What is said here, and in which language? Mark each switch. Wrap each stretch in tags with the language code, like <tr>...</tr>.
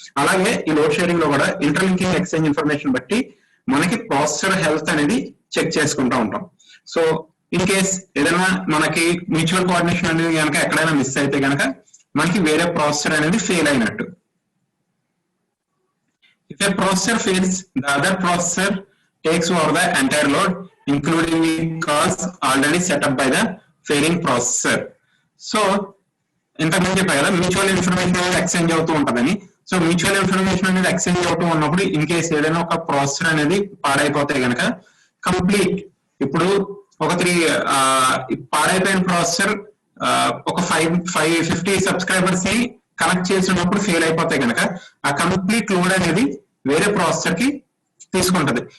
<te>అలాగే ఈ load sharing లో కూడా ఇంటర్లింకింగ్ ఎక్స్చేంజ్ ఇన్ఫర్మేషన్ బట్టి మనకి ప్రాసెసర్ హెల్త్ అనేది చెక్ చేసుకుంటూ ఉంటాం. సో ఇన్ కేస్ ఏదైనా మనకి మ్యూచువల్ కోఆర్డినేషన్ అనేది కనుక ఎక్కడైనా మిస్ అయితే కనుక మనకి వేరే ప్రాసెసర్ అనేది ఫెయిల్ అయినట్టు.</te> <en>If a processor fails, the other processor takes over the entire load, including the calls already set up by the failing processor.</en> <te>So ఇంతకుముందు చెప్పా కదా మ్యూచువల్ ఇన్ఫర్మేషన్ అనేది ఎక్స్చేంజ్ అవుతూ ఉంటుందని. సో మ్యూచువల్ ఇన్ఫర్మేషన్ అనేది exchange అవుతూ ఉన్నప్పుడు ఇన్ కేసు ఏదైనా ఒక ప్రాసెసర్ అనేది పాడైపోతే కనుక కంప్లీట్ ఇప్పుడు ఒక పాడైపోయిన ప్రాసెసర్ ఒక 50 సబ్స్క్రైబర్స్ ని కనెక్ట్ చేసినప్పుడు ఫెయిల్ అయిపోతే కనుక ఆ కంప్లీట్ లోడ్ అనేది వేరే ప్రాసెసర్ కి తీసుకుంటది.</te>